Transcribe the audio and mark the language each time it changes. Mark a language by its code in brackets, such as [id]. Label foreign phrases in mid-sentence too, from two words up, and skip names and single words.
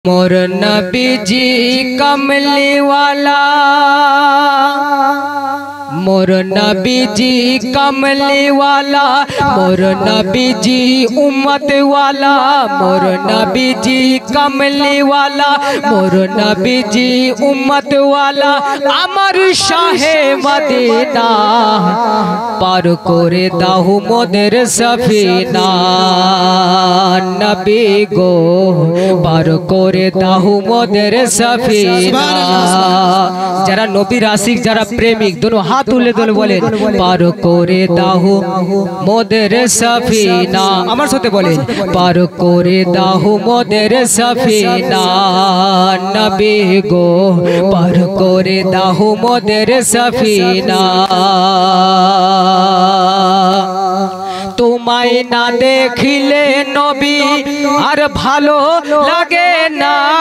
[hi] मोर नबी जी कमली वाला, मोर नबी जी कमली वाला, मोर नबी जी उम्मत वाला, मोर नबी जी कमली वाला, मोर नबी जी उम्मत वाला, [bn] আমার শাহে মদিনা পার করে দাও মোদের সফিনা। নবী গো পার করে দাও মোদের সফিনা। যারা নবীর আশিক যারা প্রেমিক দুনো হাত তুলে তুলে বলো পার করে দাও মোদের সফিনা। আমার সাথে বলেন পার করে দাহু মোদের সফিনা। নবী গো পার করে দাহু মোদের সফিনা। তোমায় না দেখিলে নবী আর ভালো লাগে না।